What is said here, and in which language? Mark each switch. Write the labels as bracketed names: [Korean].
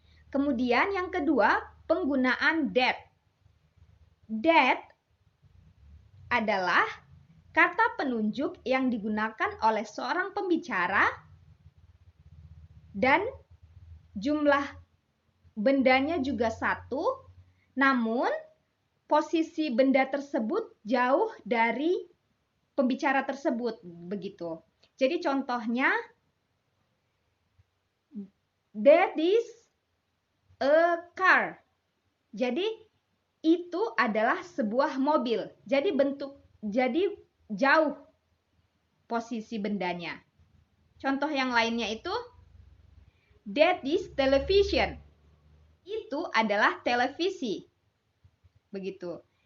[Indonesian] Kemudian yang kedua, penggunaan that. That adalah kata penunjuk yang digunakan oleh seorang pembicara dan jumlah bendanya juga satu, namun posisi benda tersebut jauh dari pembicara tersebut, begitu. Jadi contohnya, [English] that is a car. [Indonesian] Jadi itu adalah sebuah mobil. Jadi jauh posisi bendanya. Contoh yang lainnya itu, [English] that is television. [Indonesian] Itu adalah televisi. Begitu.